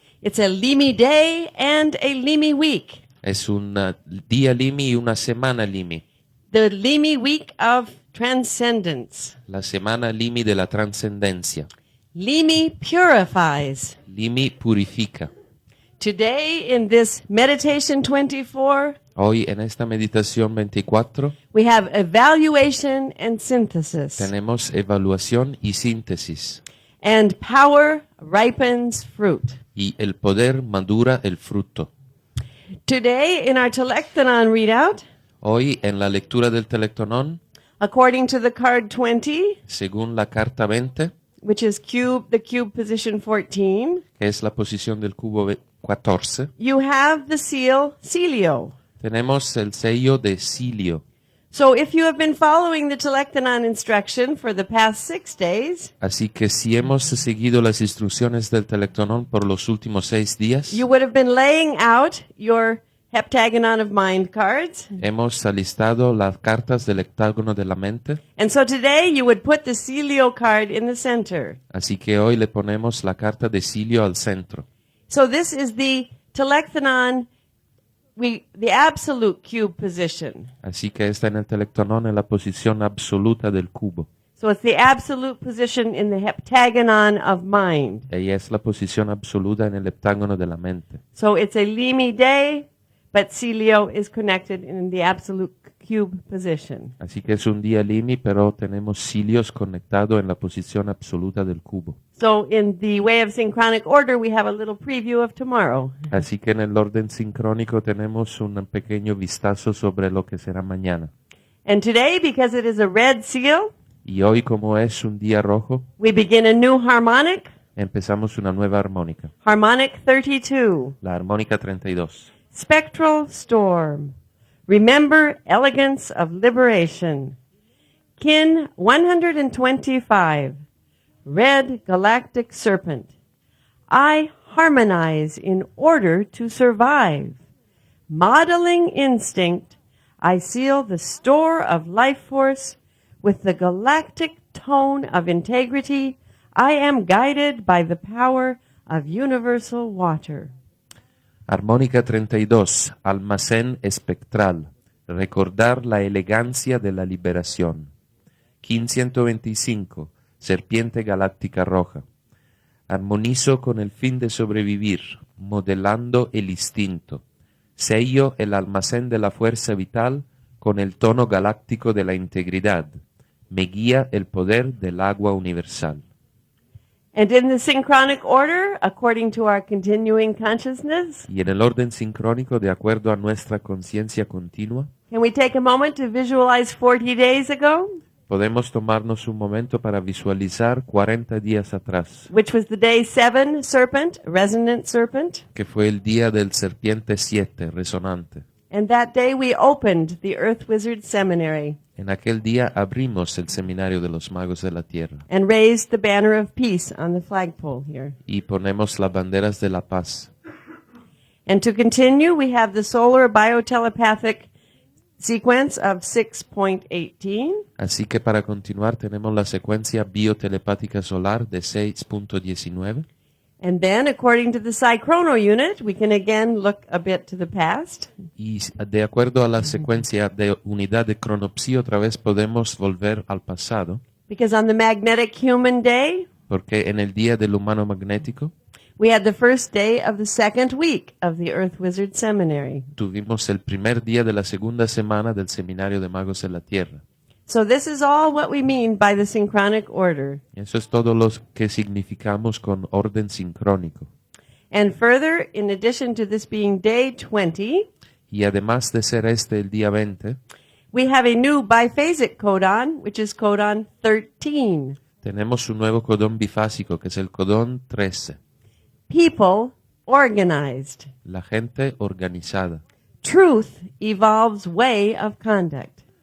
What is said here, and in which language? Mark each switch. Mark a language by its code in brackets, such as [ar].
[en] It's a Limi day and a Limi week. [es] Es un día Limi y una semana Limi. [en] The Limi week of transcendence. [es] La semana Limi de la Transcendencia. [en] Limi purifies. [es] Limi purifica. [en] Today in this meditation 24, [es] Hoy en esta meditación 24 [en] we have evaluation and synthesis. [es] tenemos evaluación y síntesis. [en] And power ripens fruit. [es] Y el poder madura el fruto. [en] Today in our Telectanon readout, [es] Hoy en la lectura del Telectonón, [en] according to the card 20, [es] según la carta 20, [en] which is the cube position 14, [es] que es la posición del cubo 14, [en] you have the seal Celio, [es] tenemos el sello de Cilio, [en] So if you have been following the Telektanon instruction for the past 6 days, [es] Así que si hemos seguido las instrucciones del Telectonón por los últimos 6 días, [en] you would have been laying out your heptagon of mind cards. [es] hemos alistado las cartas del heptágono de la mente. [en] And so today you would put the Celio card in the center. [es] Así que hoy le ponemos la carta de Cilio al centro. [en] So this is the Telektanon, the absolute cube position. [es] Así que está en el Telectonón en la posición absoluta del cubo. [en] So it's the absolute position in the heptagon of mind. [es] Ella es la posición absoluta en el heptágono de la mente. [en] So it's a Limi day, but Celio is connected in the absolute cube position. [es] Así que es un día Limi, pero tenemos Cilios conectado en la posición absoluta del cubo. [en] So in the way of synchronic order, we have a little preview of tomorrow. [es] Así que en el orden sincrónico tenemos un pequeño vistazo sobre lo que será mañana. [en] And today, because it is a red seal, [es] Y hoy, como es un día rojo, [en] we begin a new harmonic, [es] empezamos una nueva armónica, [en] harmonic 32, [es] la armónica 32. [en] spectral storm. Remember elegance of liberation. Kin 125, red galactic serpent. I harmonize in order to survive. Modeling instinct, I seal the store of life force with the galactic tone of integrity. I am guided by the power of universal water. [es] Armónica 32, almacén espectral, recordar la elegancia de la liberación. Kin 125, serpiente galáctica roja. Armonizo con el fin de sobrevivir, modelando el instinto. Sello el almacén de la fuerza vital con el tono galáctico de la integridad. Me guía el poder del agua universal. [en] And in the synchronic order, according to our continuing consciousness, [es] Y en el orden sincrónico, de acuerdo a nuestra conciencia continua, [en] can we take a moment to visualize 40 days ago, [es] podemos tomarnos un momento para visualizar 40 días atrás, [en] which was the day 7 serpent, resonant serpent. [es] que fue el día del serpiente 7, resonante. [en] And that day we opened the Earth Wizard Seminary [es] En aquel día abrimos el Seminario de los Magos de la Tierra [en] and raised the banner of peace on the flagpole here. [es] y ponemos las banderas de la paz. [en] And to continue, we have the solar biotelepathic sequence of 6.18. [es] Así que para continuar tenemos la secuencia biotelepática solar de 6.19. [en] And then, according to the Psychrono unit, we can again look a bit to the past. [es] Y de acuerdo a la secuencia de unidad de cronopsi, otra vez podemos volver al pasado, [en] Because on the Magnetic Human Day, [es] porque en el día del humano magnético [en] we had the first day of the second week of the Earth Wizard Seminary. [es] tuvimos el primer día de la segunda semana del Seminario de Magos de la Tierra. [en] So this is all what we mean by the synchronic order. [es] Eso es todo lo que significamos con orden sincrónico. [en] And further, in addition to this being day 20, [es] Y además de ser este el día 20, [en] we have a new biphasic codon, which is codon 13. [es] tenemos un nuevo codón bifásico, que es el codón 13. [en] People organized. [es] La gente organizada. [en] Truth evolves way of conduct.